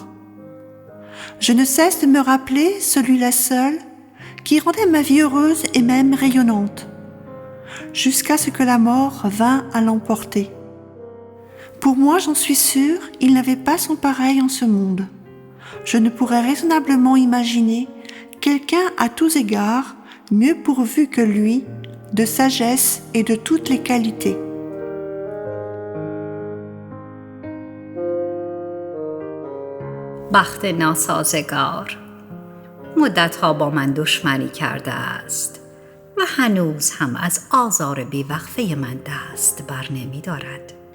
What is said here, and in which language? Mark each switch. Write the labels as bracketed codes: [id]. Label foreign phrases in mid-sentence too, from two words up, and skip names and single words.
[fr] Je ne cesse de me rappeler celui-là seul qui rendait ma vie heureuse et même rayonnante, jusqu'à ce que la mort vînt à l'emporter. Pour moi, j'en suis sûre, il n'avait pas son pareil en ce monde. Je ne pourrais raisonnablement imaginer quelqu'un à tous égards mieux pourvu que lui de sagesse et de toutes les qualités. [fa] بخت ناسازگار مدتها با من دشمنی کرده است و هنوز هم از آزار بیوقفه من دست بر نمی دارد.